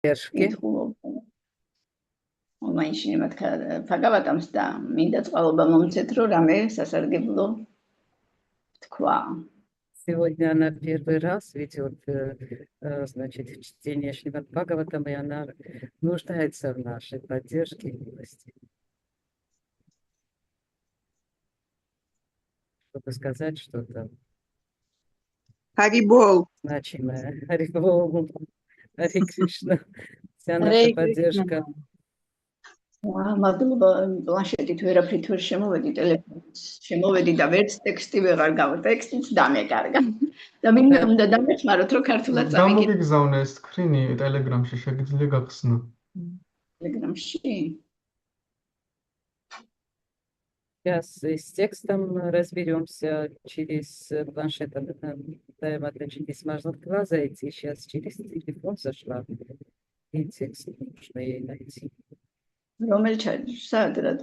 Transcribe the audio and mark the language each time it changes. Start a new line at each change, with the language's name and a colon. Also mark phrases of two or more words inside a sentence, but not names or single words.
Georgian: კითხულობ მაინშინემ ფაგავატამს და მინდა წყალობა მომცეთ, რომ რამე სასარგებლო თქვა.
Russian: Сегодня она первый раз ведет, значит, чтение Шримад Бхагаватам, и она нуждается в нашей поддержке и милости. Чтобы сказать что-то Харибол. значимое. Харибол, Хари Кришна. Вся наша поддержка.
Georgian: მადლობა პლანშეტით ვერაფრით ვერ შემოვედი, ტელეფონით შემოვედი და ვერც ტექსტი ვეღარ ტექსტიც დამეკარგა. და მინდა უნდა დამეხმაროთ, რომ ქართულად წამიგე. გამოგიგზავნე ეს სკრინი ტელეგრამში, შეგიძლია გახსნა. ტელეგრამში?
Russian: Сейчас с текстом разберемся через планшет, через смартфон зайти. Сейчас через телефон зашла. И текст нужно ей найти.
Georgian: რომელ საათ რატო?